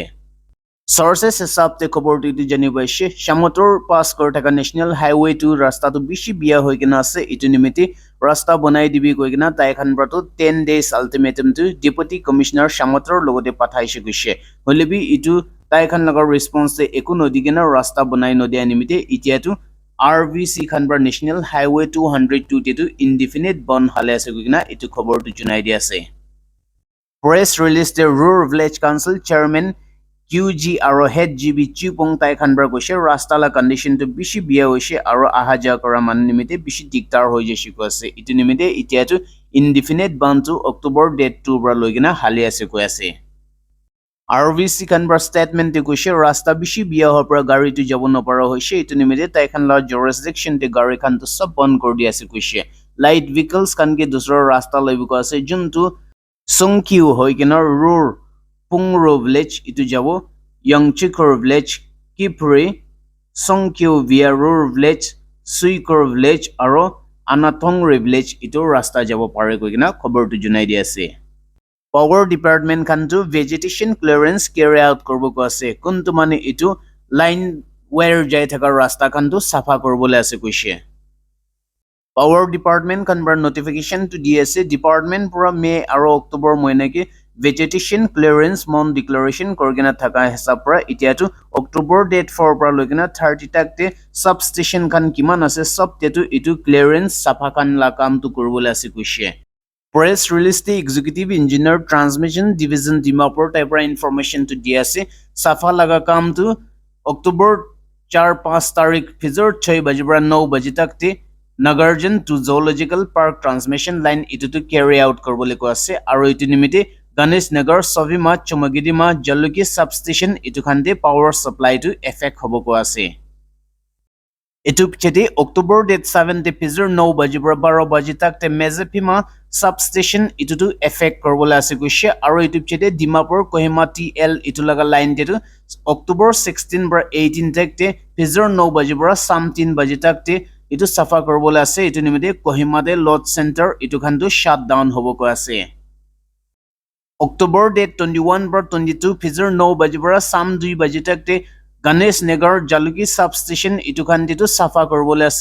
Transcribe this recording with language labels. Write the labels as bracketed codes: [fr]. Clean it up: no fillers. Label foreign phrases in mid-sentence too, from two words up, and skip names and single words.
[nag] Sources hisab te khobor tu janibaise Shamotor pass kor thaka National Highway 2 rasta tu bishi bia hoigina ase itu nimite rasta banai dibi koigina tai khanbar tu [en] 10 days ultimatum [nag] to Deputy Commissioner Shamotor logote pathaise goise holebi itu tai khan lagar response te eku nodigena rasta banai nodia nimite itia tu RVC khanbar National Highway 202 te tu [en] indefinite ban [nag] hale ase kugina itu khobor tu junai di ase. [en] Press release [nag] the Rural Village Council Chairman QG aro head GB Chupong tai khanbar goise rasta la condition to bishi bia hoise aro ahaja kora man nimite bishi diktar hoi jeshi ko ase itu nimite itia tu [en] indefinite ban [nag] to October date 2 bra loigina hale ase ko ase. RVC khanbar statement te koise rasta bishi bia hopra gari tu jabo nopara hoise itu nimite tai khan la jurisdiction te gari khan to sab ban kor di ase koise [en] light vehicles [nag] kan ke dusra rasta loibu ko ase juntu songkyu hoigena rur pungro village itu jabo yangchikor village kipri songkyu via rur village suikor village aro anatongre village itu rasta jabo pare koigena khobor tu junai di ase. Power Department kanto [en] vegetation clearance carry out [nag] korbo ko ase kuntu mane itu line wire jai thaka rasta kanto safa korbole ase koise. Power Department kanbar notification to DSA department pura May aro October moine ke [en] vegetation clearance [nag] mon declaration korgena thaka hesab pura itia tu October date 4 pura logena 30 tak te substation kan kiman ase sub te tu itu clearance safa kan la kam tu korbole ase koise. [en] Press release [nag] the Executive Engineer Transmission Division Dimapur type information to DSA safa laga kam to October 4-5 tarikh fizor 6 baji bra 9 baji tak te Nagarjan to Zoological Park [en] transmission line [nag] itu to [en] carry out [nag] korbole ko ase aro itu nimite Ganesh Nagar Savima Chomagidima Jaluki substation itu khande [en] power supply [nag] to effect hobo ko ase. Itu pichete October date 7 te fizor 9 baji bra 12 baji tak te Mezepima substation itu to effect korbole ase koise aro itu pichete Dimapur Kohima TL itu laga line te to October 16 bra 18 tak te ফিজৰ 9 বাজিৰ পৰা শাম 3 বাজি তাকতে ইটো সাফা কৰিবলৈ আছে ইটো নিমিতে কহিমাতে লজ চেণ্টাৰ ইটো খানটো [en] shut down [nag] হ'ব কৈ আছে অক্টোবৰ ডেট 21 পৰা 22 ফিজৰ 9 বাজিৰ পৰা শাম 2 বাজি তাকতে গণেশ নগৰ জালুকি [en] sub station [nag] ইটো খানটো সাফা কৰিবলৈ আছে